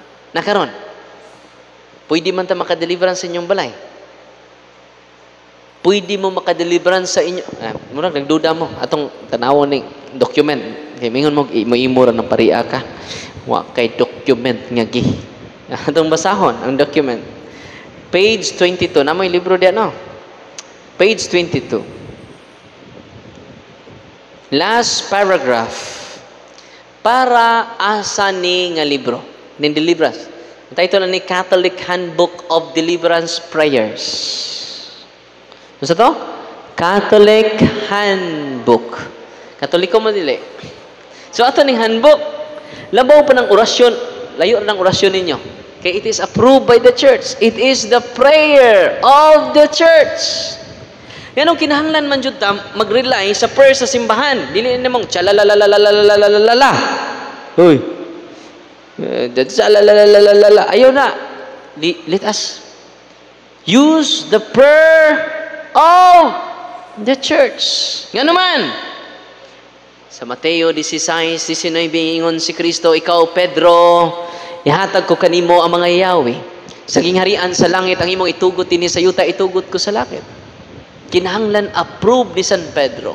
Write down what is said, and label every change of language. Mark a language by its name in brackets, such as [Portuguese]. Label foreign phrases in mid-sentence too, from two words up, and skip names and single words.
[Cebuano] Nakaron, pwede man ta maka-deliverance sa inyong balay. Pwede mo maka-deliverance sa inyo. Murag, nagduda mo. Atong tanawon ni document. Kaya mingon mo, imura ng pariya ka. Wa kay document nga gi. Atong basahon, ang document. Page 22. Na mo yung libro diyan, no? [English] Page 22. Last paragraph. [Cebuano] Para asa ni nga libro. Ning deliverance. Ang title na ni Catholic Handbook of Deliverance Prayers. Ano sa to? Catholic Handbook. Katoliko mo dili. So ato ning handbook, labaw pa ng orasyon, layo ng orasyon ninyo. [English] Kaya it is approved by the church. It is the prayer of the church. [Cebuano] Ganong kinahanglan man jud ta mag-rely sa prayer sa simbahan. Dili namang chalalalalalalalalala. Hoy. Ayaw na. [English] Let us use the prayer of the church. [Cebuano] Nga naman, sa Mateo 16:19, ingon si Kristo, ikaw, Pedro, ihatag ko kanimo ang mga yawi. Sa gingharian sa langit, ang imong itugot ini sa yuta, itugot ko sa langit. Kinahanglan approve ni San Pedro.